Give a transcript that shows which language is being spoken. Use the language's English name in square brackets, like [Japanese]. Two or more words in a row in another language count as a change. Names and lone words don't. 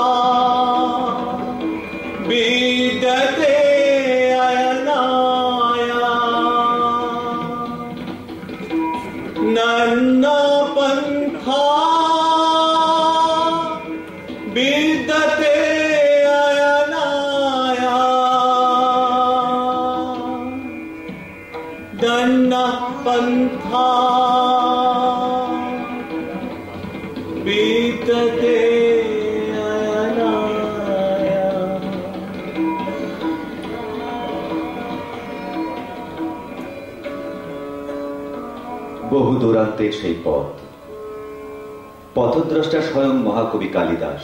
[Sanskrit] विद्यते अयनाया नन्ना पंथा विद्यते अयनाया नन्ना पंथा विद्यते [Bangla] বহু দূরান্তের সেই পথ, পথদ্রষ্টা স্বয়ং মহাকবি কালিদাস।